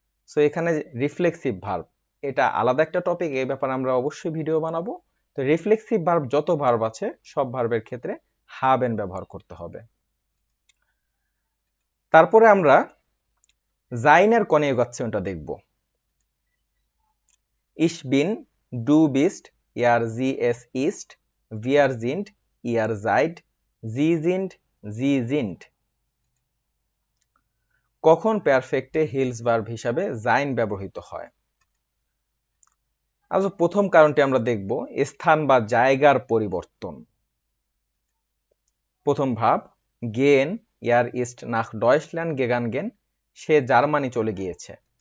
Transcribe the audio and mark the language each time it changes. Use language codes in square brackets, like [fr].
[bn] So এখানে reflexive verb, এটা আলাদা একটা টপিক, এই ব্যাপারে আমরা অবশ্যই ভিডিও বানাবো। তো রিফ্লেক্সিভ ভার্ব যত ভার্ব আছে সব ভার্বের ক্ষেত্রে হাবেন ব্যবহার করতে হবে। তারপরে আমরা জাইনের কনিউগাসিয়নটা দেখব। [de] Ich bin, du bist, er sie es ist, wir sind, ihr seid, sie sind, sie sind। [bn] কখন পারফেক্টে হিলস ভার্ব হিসাবে জাইন ব্যবহৃত হয়। আজ প্রথম কারণটি আমরা দেখব স্থান বা জায়গার পরিবর্তন। প্রথম ভাব গেন, [de] ইয়ার ইস্ট নাখ ডয়চল্যান্ড গেগান [bn] গেন, সে জার্মানি চলে গিয়েছে।